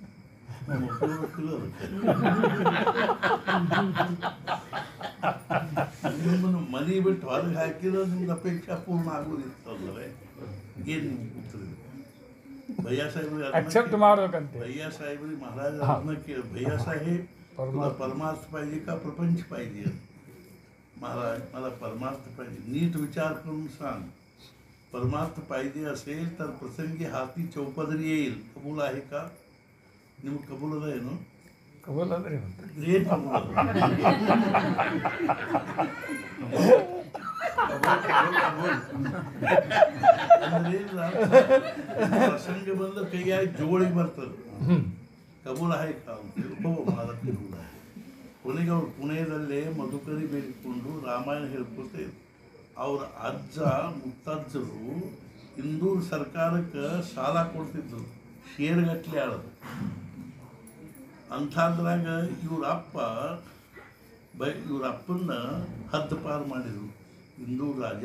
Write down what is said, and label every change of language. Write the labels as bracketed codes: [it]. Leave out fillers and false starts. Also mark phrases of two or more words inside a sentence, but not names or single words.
[kn] ನಿಮ್ಮನ್ನು ಮನೆ ಬಿಟ್ಟು ಹೊರಗೆ ಹಾಕಿದ್ರೆ ನಿಮ್ಗೆ ಅಪೇಕ್ಷಾ ಪೂರ್ಣ ಆಗೋದಿತ್ತು ಅಂದರೆ ಏನು ನಿಮ್ಗೆ ಉತ್ತರ? ಭಯ್ಯ ಸಾಹೇಬ್ರಿಗೆ ಅಕ್ಸೆಪ್ಟ್ ಮಾಡ್ಬೇಕಂತ ಭಯ್ಯ ಸಾಹೇಬ್ರಿಗೆ ಮಹಾರಾಜ ಅದನ್ನ ಕೇಳಿ, ಭಯ್ಯ ಸಾಹೇಬ್ [mr] तुला परमार्थ पाहिजे का प्रपंच पाहिजे? महाराज मला परमार्थ पाहिजे. नीट विचार करून सांग. परमार्थ पाहिजे असेल तर प्रसंगी हाती चौपदरी येईल. कबूल आहे का? निमग कबूल आहे ना? [kn] कबूल ಅಂದ್ರೆ ಅಂತ ಏನ್ ಕಬೂಲ್? ಪ್ರಸಂಗ ಬಂದ ಕೈಯಾಗಿ ಜೋಳಿಗೆ ಬರ್ತದೆ. [mr] ಕಬೂಲ್ आहे का? ಮಾದ ಕಬೂಲ್ आहे. [kn] ಕೊನೆಗೆ ಅವ್ರು ಪುಣೆಯಲ್ಲೇ ಮಧುಕರಿ ಬೇಡಿಕೊಂಡು ರಾಮಾಯಣ ಹೇಳ್ಕೊತ ಅವ್ರ ಅಜ್ಜ ಮುತ್ತಜ್ಜರು ಇಂದೂರು ಸರ್ಕಾರಕ್ಕೆ ಸಾಲ ಕೊಡ್ತಿದ್ರು, ಶೇರ್ಗಟ್ಲೆ ಆಳೋದು. ಅಂಥದ್ರಾಗ ಇವ್ರ ಅಪ್ಪನ್ನ ಹದ್ದುಪಾರು ಮಾಡಿದರು ಇಂದೂರು ರಾಜ.